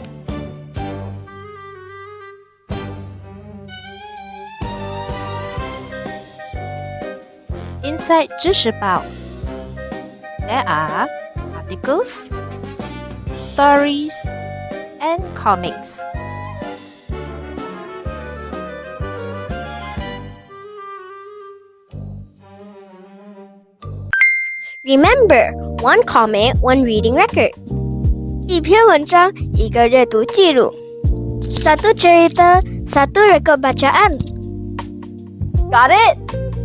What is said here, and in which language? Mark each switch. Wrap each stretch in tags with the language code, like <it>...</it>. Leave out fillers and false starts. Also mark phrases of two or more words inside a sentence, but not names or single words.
<en>Inside 知识包 there are articles, stories, and comics. Remember, one comment, one reading record.</en> <zh>一篇文章，一个阅读记录。</zh> <ms>Satu cerita, satu rekod bacaan.</ms> <en>Got it?</en>